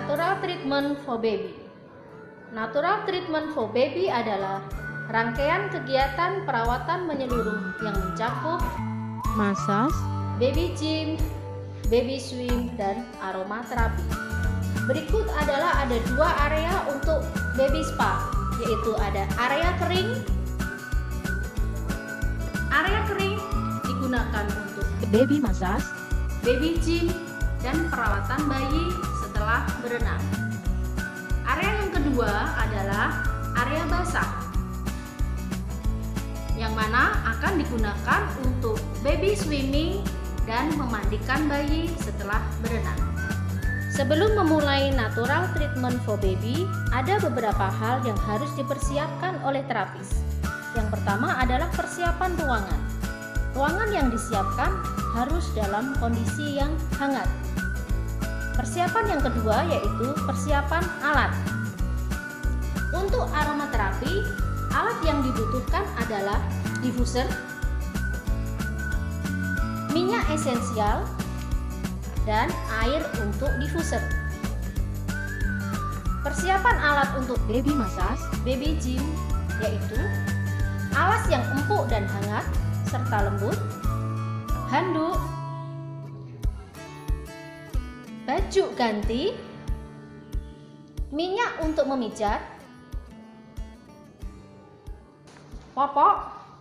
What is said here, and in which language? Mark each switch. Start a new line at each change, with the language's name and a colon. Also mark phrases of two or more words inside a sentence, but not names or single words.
English: Natural treatment for baby. Natural treatment for baby
Indonesian: adalah rangkaian kegiatan perawatan menyeluruh yang mencakup massage,
English: baby gym, baby swim,
Indonesian: dan aromaterapi. Berikut adalah ada dua area untuk
English: baby spa,
Indonesian: yaitu ada area kering. Area kering digunakan untuk
English: baby massage, baby gym,
Indonesian: dan perawatan bayi setelah berenang. Area yang kedua adalah area basah, yang mana akan digunakan untuk
English: baby swimming
Indonesian: dan memandikan bayi setelah berenang. Sebelum memulai
English: natural treatment for baby,
Indonesian: ada beberapa hal yang harus dipersiapkan oleh terapis. Yang pertama adalah persiapan ruangan. Ruangan yang disiapkan harus dalam kondisi yang hangat. Persiapan yang kedua yaitu persiapan alat. Untuk aromaterapi, alat yang dibutuhkan adalah diffuser, minyak esensial, dan air untuk diffuser. Persiapan alat untuk
English: baby massage,
Indonesian: baby gym yaitu alas yang empuk dan hangat serta lembut, handuk, baju ganti, minyak untuk memijat, popok.